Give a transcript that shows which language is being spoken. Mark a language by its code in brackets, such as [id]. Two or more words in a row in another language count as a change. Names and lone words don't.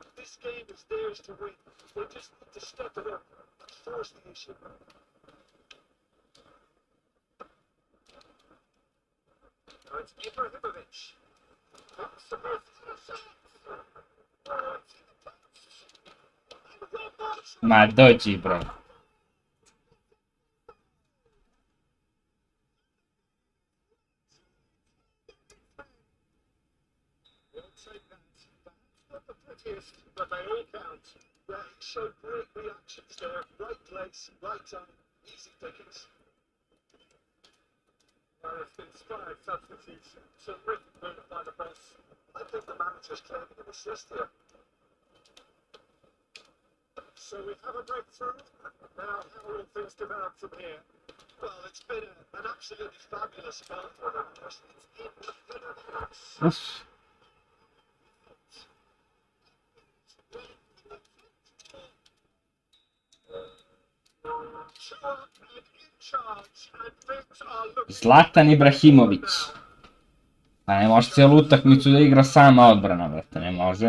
[en] This game is theirs to win. They just need to step it up and force the issue. Now it's Ibrahimovic. [sr] Ma dođi, bre. [en] But they all count. Yeah, he showed great reactions there. Right place, right time, easy pickings. It's inspired substitution. So written move by the boss. I think the manager's claiming an assist here. So we have a breakthrough. Now, how will things develop from here? Well, it's been an absolutely fabulous spell for them. It's in the middle. Uf. Zlatan Ibrahimović. [sr] Pa ne može cijelu utakmicu da igra sama odbrana, brate, ne može.